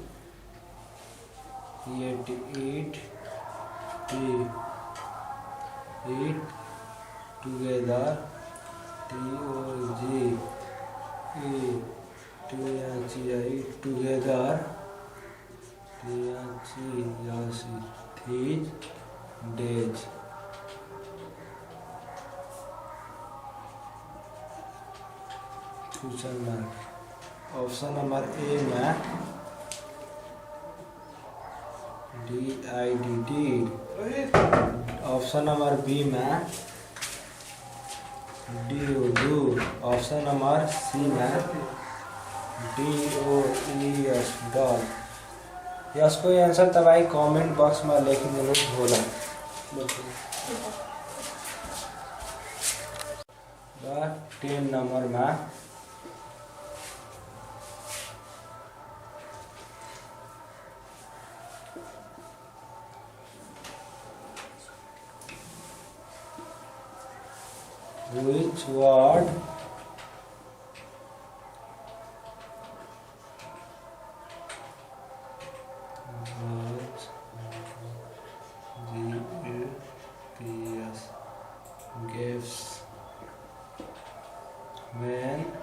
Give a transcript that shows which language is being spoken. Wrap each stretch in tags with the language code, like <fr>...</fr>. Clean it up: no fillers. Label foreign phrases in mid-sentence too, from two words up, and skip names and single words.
<en>eat together together these days. option number A में DID. option number B में do. option number C में DOES does.</en> <ne>यसको आन्सर तपाईं</ne> <en>comment boxमा</en> <ne>लेखिदिनु होला। 10 नम्बरमा</ne> <en>which word gives when</en>